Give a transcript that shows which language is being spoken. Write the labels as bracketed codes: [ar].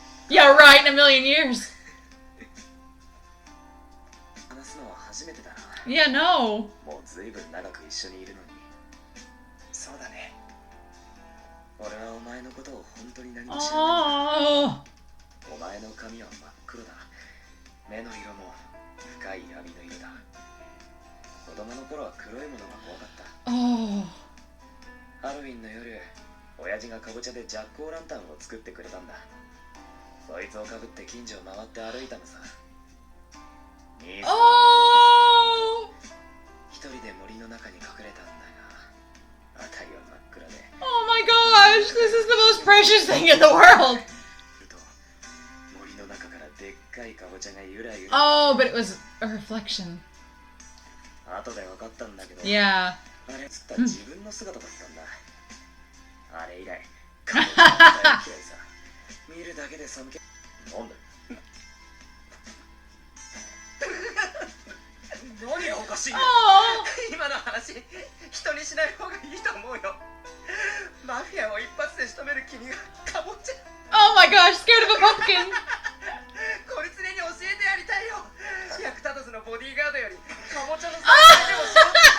[en] Yeah, right, in a million years. [ja] 話すのは初めてだな。 [en] Yeah, no. [ja] もうずいぶん長く一緒にいるのに。そうだね。俺はお前のことを本当に何も知らない。 [en] Oh. [ja] お前の髪は真っ黒だ。目の色も深い闇の色だ。子供の頃は黒いものが怖かった。 [en] Oh. [ja] ハロウィンの夜、親父がかぼちゃでジャックオーランタンを作ってくれたんだ。そいつをかぶって近所を回って歩いたのさ。兄さん [en] Oh. [ja] 一人で森の中に隠れたんだが、辺りは真っ暗で。 [en] Oh my gosh, this is the most precious thing in the world. [ja] 森の中からでっかいかぼちゃがゆらゆら。 [en] Oh, but it was a reflection. [ja] 後で分かったんだけど、 [en] Yeah. [ja] あれ映った自分の姿だったんだ。あれ以来、かぼちゃが大嫌いさ。見るだけで寒気。なんだ何がおかしいんだ。 [en] Oh. [ja] 今の話、人にしない方がいいと思うよ。マフィアを一発で仕留める君がかぼちゃ。 [en] Oh my gosh, scared of a pumpkin. [ja] こいつに教えてやりたいよ。役立たずのボディーガードよりかぼちゃの存在でもしよう。